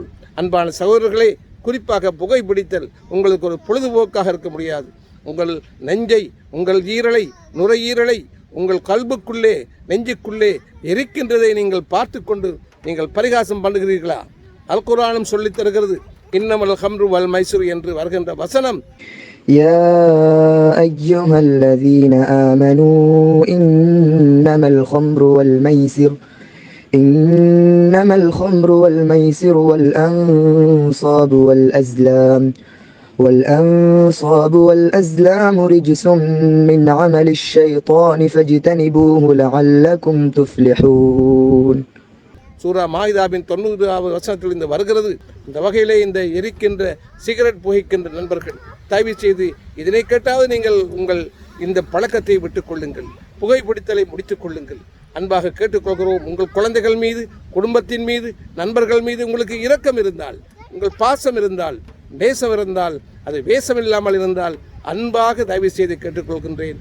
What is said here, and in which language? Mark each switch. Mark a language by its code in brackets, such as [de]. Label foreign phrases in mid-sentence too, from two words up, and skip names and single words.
[ta] அன்பான சகோதரர்களே, குறிப்பாக புகைப்பிடித்தல் உங்களுக்கு ஒரு பொழுதுபோக்காக இருக்க முடியாது. உங்கள் நெஞ்சை, உங்கள் ஈரலை, நுரையீரலை உங்கள் கல்புக்குள்ளே, நெஞ்சுக்குள்ளே எரிக்கின்றதை நீங்கள் பார்த்து கொண்டு நீங்கள் பரிகாசம் பண்ணுகிறீர்களா? அல் குர்ஆனும் சொல்லித் தருகிறது, [ar] إنما الخمر والميسر [ta] என்று வருகின்ற வசனம், [ar] يا أيها الذين آمنوا إنما الخمر والميسر والأنصاب والأزلام رجس من عمل الشيطان فاجتنبوه لعلكم تفلحون. [ta] சூரா மாயிதாவின் 90வது வசனத்தில் இந்த வருகிறது. இந்த வகையிலே இந்த எரிக்கின்ற சிகரெட் புகைக்கின்ற நண்பர்கள், தயவு செய்து இதனை கேட்டாவது நீங்கள் உங்கள் இந்த பழக்கத்தை விட்டுக் கொள்ளுங்கள், புகைப்பிடித்தலை முடித்துக் கொள்ளுங்கள். அன்பாக கேட்டுக்கொள்கிறோம். உங்கள் குழந்தைகள் மீது, குடும்பத்தின் மீது, நண்பர்கள் மீது உங்களுக்கு இரக்கம் இருந்தால், உங்கள் பாசம் இருந்தால், நேசம் இருந்தால், அது வேஷமில்லாமல் இருந்தால் அன்பாக தயவு செய்து கேட்டுக்கொள்கின்றேன்.